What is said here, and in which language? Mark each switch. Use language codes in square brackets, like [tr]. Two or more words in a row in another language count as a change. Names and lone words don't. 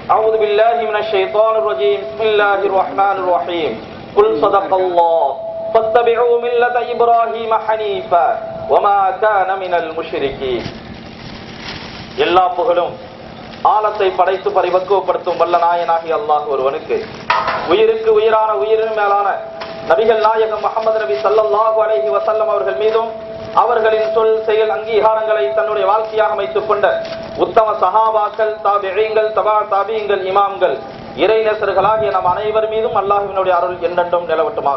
[ar] أعوذ بالله من الشيطان الرجيم بسم الله الرحمن الرحيم قل صدق الله فاتبعوا ملة إبراهيم حنيفا وما كان من المشركين. [ta] எல்லா புகழும் ஆலத்தை படைத்து பரிபக்குவப்படுத்தும் வல்ல நாயனாகி அல்லாஹ் ஒருவனுக்கு, உயிருக்கு உயிரான உயிரின் மேலான நபிகள் நாயகம் முஹம்மது நபி [ar] صلى الله عليه وسلم [ta] அவர்கள் மீதும் அவர்களின் சொல் செயல் அங்கீகாரங்களை தன்னுடைய வாழ்க்கையாக அமைத்துக் கொண்ட உத்தம சஹாபாக்கள், தாபிஈங்கள், தபா தாபிஈங்கள், இமாம்கள், இறைநேசர்களாகிய நம் அனைவர் மீதும் அல்லாஹ்வினுடைய அருள் என்றென்றும் நிலவட்டுமாக.